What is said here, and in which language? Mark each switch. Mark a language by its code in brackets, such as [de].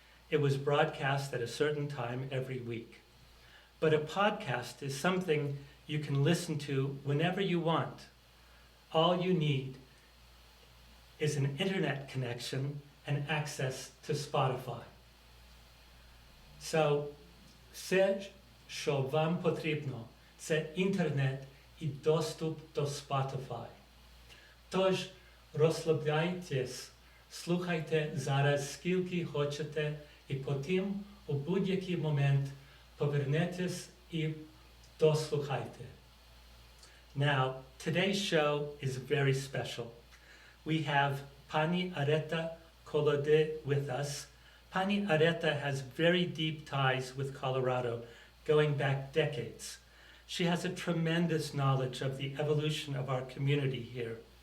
[en] It was broadcast at a certain time every week. But a podcast is something you can listen to whenever you want. All you need is an internet connection and access to Spotify. [uk] So, все, що вам потрібно, це інтернет і доступ до Spotify. Тож, розслабляйтесь, слухайте зараз скільки хочете, і потім у будь-який момент повернетесь і дослухайте. [en] Now, today's show is very special. We have Pani Areta Kolode with us. Pani Areta has very deep ties with Colorado, going back decades. She has a tremendous knowledge of the evolution of our community here.